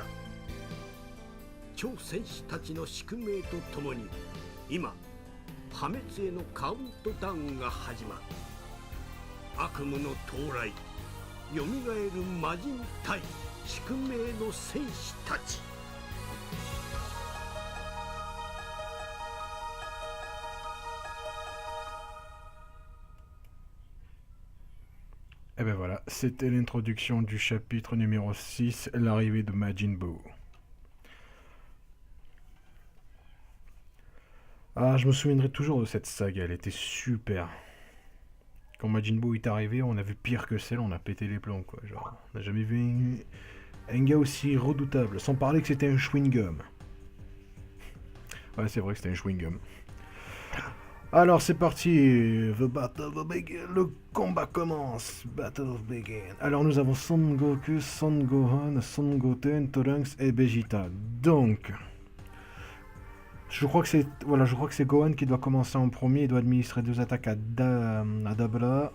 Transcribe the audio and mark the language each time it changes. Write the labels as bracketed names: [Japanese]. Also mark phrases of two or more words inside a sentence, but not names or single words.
[Japanese] 超戦士たちの宿命とともに今破滅へのカウントダウンが始まる。悪夢の到来、よみがえる魔人対宿命の戦士たち。 [French] Et ben voilà, c'était l'introduction du chapitre numéro 6, l'arrivée de Majin Buu. Ah, je me souviendrai toujours de cette saga, elle était super. Quand Majin Buu est arrivé, on a vu pire que celle, on a pété les plombs quoi. Genre, on n'a jamais vu un gars aussi redoutable, sans parler que c'était un chewing-gum. Ouais, c'est vrai que c'était un chewing-gum. Alors c'est parti, [English] the battle begin, [French] le combat commence, [English] battle begin. [French] Alors nous avons Son Goku, Son Gohan, Son Goten, Trunks et Vegeta. Donc, je crois que c'est Gohan qui doit commencer en premier, il doit administrer 2 attaques à Dabla.